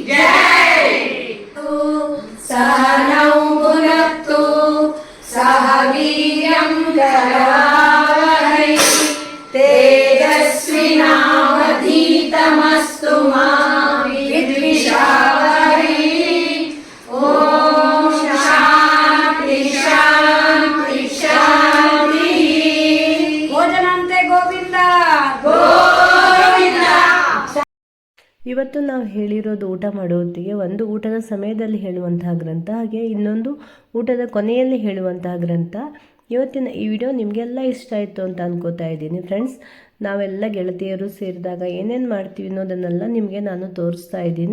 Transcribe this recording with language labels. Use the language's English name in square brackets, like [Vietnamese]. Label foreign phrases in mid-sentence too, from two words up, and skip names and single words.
[Sanskrit] तेजस्विनावधीतमस्तु मा विद्विषावहै ॐ शान्ति शान्ति शान्ति ಭೋಜನಾಂತೆ ಗೋವಿಂದ ಗೋವಿಂದ. [Kannada] ಇವತ್ತು ನಾವು ಹೇಳಿರೋದು ಊಟ ಮಾಡುವತ್ತಿಗೆ ಒಂದು ಊಟದ ಸಮಯದಲ್ಲಿ ಹೇಳುವಂತಹ ಗ್ರಂಥ, ಹಾಗೆ ಇನ್ನೊಂದು ಊಟದ ಕೊನೆಯಲ್ಲಿ ಹೇಳುವಂತಹ ಗ್ರಂಥ. ಇವತ್ತಿನ ಈ ವಿಡಿಯೋ ನಿಮಗೆಲ್ಲ ಇಷ್ಟ ಆಯಿತು ಅಂತ ಅನ್ಕೋತಾ ಇದ್ದೀನಿ ಫ್ರೆಂಡ್ಸ್. ನಾವೆಲ್ಲ ಗೆಳತಿಯರು ಸೇರಿದಾಗ ಏನೇನು ಮಾಡ್ತೀವಿ ಅನ್ನೋದನ್ನೆಲ್ಲ ನಿಮಗೆ ನಾನು ತೋರಿಸ್ತಾ ಇದ್ದೀನಿ.